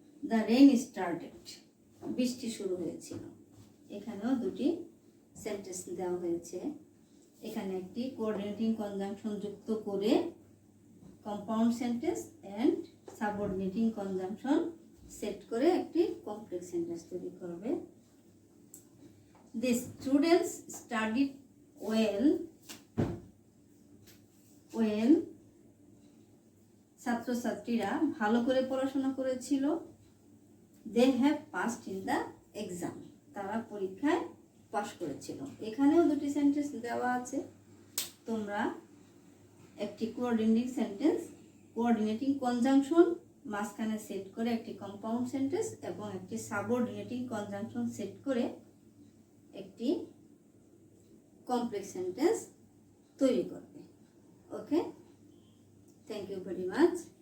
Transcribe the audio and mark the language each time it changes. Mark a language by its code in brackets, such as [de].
[en] the rain started, [bn] বৃষ্টি শুরু হয়েছিল। এখানেও দুটি সেন্টেন্স দেওয়া হয়েছে। এখানে একটি কোঅর্ডিনেটিং কনজাংশন যুক্ত করে compound sentence and subordinating conjunction set করে একটি কমপ্লেক্স সেন্টেন্স তৈরি করবে। [en] The students studied well. [bn] ছাত্রছাত্রীরা ভালো করে পড়াশোনা করেছিল। [en] They have passed in the exam, [bn] তারা পরীক্ষায় পাশ করেছিল। এখানেও দুটি সেন্টেন্স দেওয়া আছে। তোমরা একটি কোঅর্ডিনেটিং সেন্টেন্স, কোঅর্ডিনেটিং কনজাংশন মাঝখানে সেট করে একটি কম্পাউন্ড সেন্টেন্স এবং একটি সাবঅর্ডিনেটিং কনজাংশন সেট করে একটি কমপ্লেক্স সেন্টেন্স তৈরি করবে। [en] Okay, thank you very much.